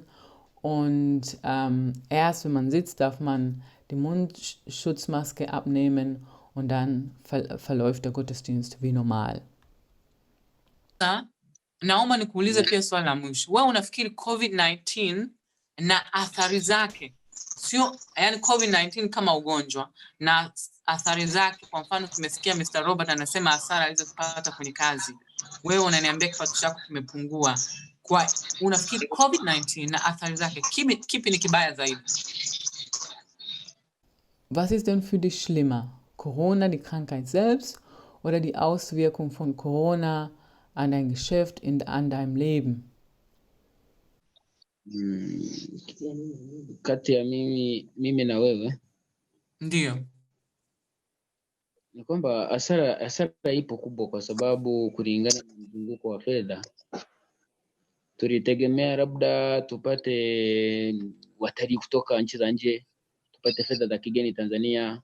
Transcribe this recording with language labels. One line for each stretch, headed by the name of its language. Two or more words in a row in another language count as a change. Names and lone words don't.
German: Und erst wenn man sitzt, darf man die Mundschutzmaske abnehmen und dann verläuft der Gottesdienst wie normal.
Swahili: Naomba nikuulize pia swali la mwisho. Wewe unafikiri COVID-19 na athari zake, sio yani COVID-19 kama ugonjwa na athari zake, kwa mfano tumesikia Mr. Robert anasema hasara alizopata kwenye kazi. Wewe unaniambia kipato chako kimepungua. Kwa unafikiri COVID-19 na athari zake kipi ni kibaya zaidi?
German: Was ist denn für dich schlimmer? Corona, die Krankheit selbst oder die Auswirkung von Corona an dein Geschäft, an deinem Leben?
Swahili: Kati ya mimi na wewe. Ndio. Ni kwamba hasara ipo kubwa, kwa sababu kulingana na mzunguko wa fedha tulitegemea labda tupate watalii kutoka nchi za nje, tupate fedha za kigeni Tanzania.